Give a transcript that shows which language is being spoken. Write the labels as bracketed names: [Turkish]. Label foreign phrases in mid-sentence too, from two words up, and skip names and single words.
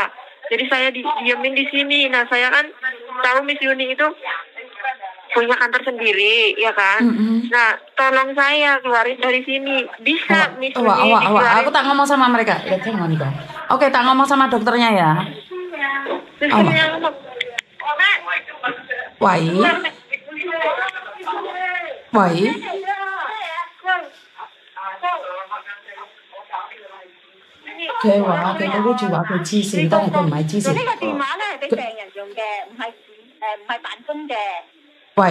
[Indonesian] Jadi saya diamin di sini. Nah, saya kan tahu Miss Yuni itu punya kantor sendiri, ya kan? Nah, tolong saya keluarin dari sini. Bisa Miss Yuni dikeluarin. Aku tak ngomong sama mereka. Ya, jangan dong. Oke, tak ngomong sama dokternya ya. Dokternya ngomong. [Cantonese] Wai. 佢話佢嗰句話佢黐線，但係佢唔係黐線。呢個電話咧係俾病人用嘅，唔係辦公嘅。喂，